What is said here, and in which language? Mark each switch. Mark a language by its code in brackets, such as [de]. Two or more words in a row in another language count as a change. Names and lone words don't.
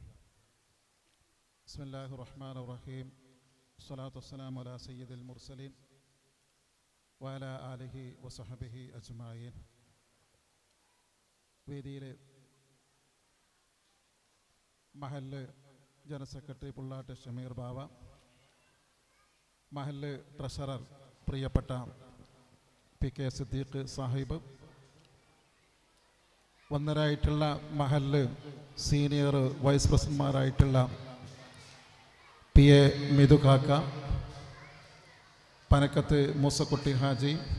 [ar] بسم الله الرحمن الرحيم. الصلاة والسلام على سيد المرسلين وعلى آله وصحبه أجمعين. [ml] വേദിയിലെ മഹല്ല് [en] general secretary [ml] പുള്ളാട്ട് ഷമീർ ബാവ, മഹല്ല് ട്രഷറർ പ്രിയപ്പെട്ട PK സിദ്ദീഖ് സാഹിബ്, വന്നരായിട്ടുള്ള മഹല്ല് [en] senior vice [ml] പ്രസിഡന്റുമാരായിട്ടുള്ള PA മിതു കാക്ക, പനക്കത്ത് മൂസക്കുട്ടി ഹാജി,